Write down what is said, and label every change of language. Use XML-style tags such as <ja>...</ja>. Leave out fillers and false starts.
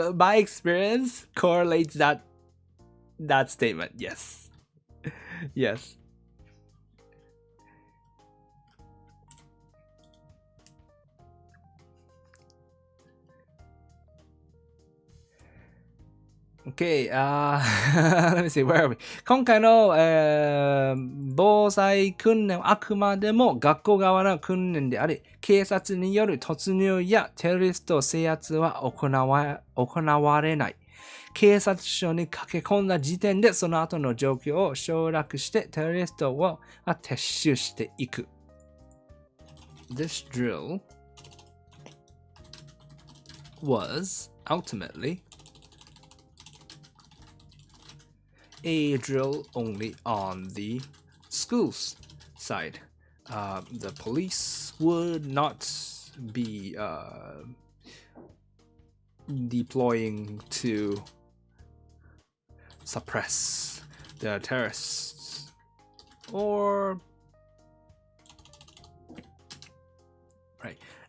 <en>My experience correlates that statement. Yes. Yes. Okay, let me see, where are we?</en> <ja>今回の、防災訓練はあくまでも学校側の訓練であり、警察による突入やテロリスト制圧は行われない。警察署に駆け込んだ時点でその後の状況を省略してテロリストを撤収していく。</ja> <en>This drill was ultimately a drill only on the schools side. The police would not be deploying to suppress the terrorists or right.</en>